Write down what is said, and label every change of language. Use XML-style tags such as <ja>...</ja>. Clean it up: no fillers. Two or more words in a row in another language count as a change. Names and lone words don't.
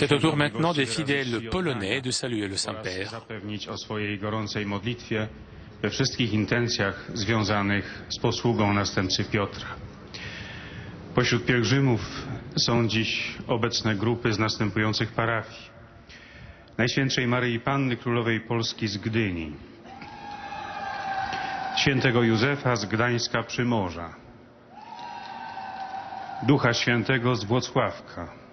<fr>C'est au tour maintenant des fidèles polonais de saluer le Saint-Père.</fr> <pl>Zapewnić o swojej gorącej modlitwie we wszystkich intencjach związanych z posługą następcy Piotra. Pośród pielgrzymów są dziś obecne grupy z następujących parafii: Najświętszej Maryi Panny Królowej Polski z Gdyni, Świętego Józefa z Gdańska Przymorza, Ducha Świętego z Włocławka,</pl>